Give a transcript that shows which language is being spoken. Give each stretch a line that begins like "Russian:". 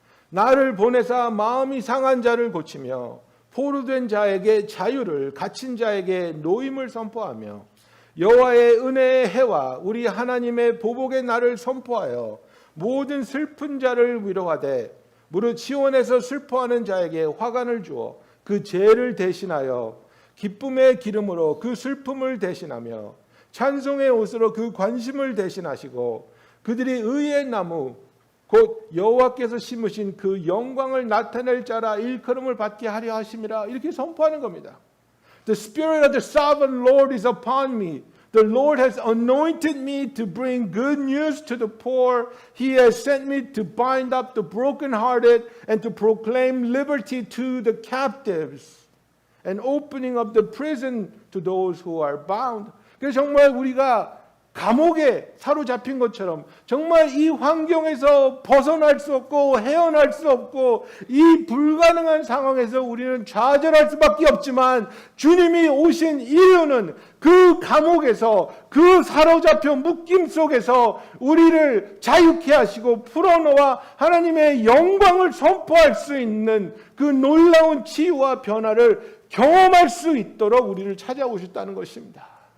Korean: 나를 보내사 마음이 상한 자를 고치며 포로된 자에게 자유를, 갇힌 자에게 노임을 선포하며 여호와의 은혜의 해와 우리 하나님의 보복의 날을 선포하여 모든 슬픈 자를 위로하되 무릇 시온에서 슬퍼하는 자에게 화관을 주어 그 죄를 대신하여 기쁨의 기름으로 그 슬픔을 대신하며 찬송의 옷으로 그 관심을 대신하시고 그들이 의의 나무 곧 여호와께서 심으신 그 영광을 나타낼 자라 일컬음을 받게 하려 하심이라. 이렇게 선포하는 겁니다.
English: The spirit of the sovereign Lord is upon me. The Lord has anointed me to bring good news to the poor. He has sent me to bind up the brokenhearted and to proclaim liberty to the captives and opening of the prison to those who are bound.
Korean: 그래서 정말 우리가 감옥에 사로잡힌 것처럼 정말 이 환경에서 벗어날 수 없고 헤어날 수 없고 이 불가능한 상황에서 우리는 좌절할 수밖에 없지만 주님이 오신 이유는 그 감옥에서 그 사로잡혀 묶임 속에서 우리를 자유케 하시고 풀어놓아 하나님의 영광을 선포할 수 있는 그 놀라운 치유와 변화를 경험할 수 있도록 우리를 찾아오셨다는 것입니다.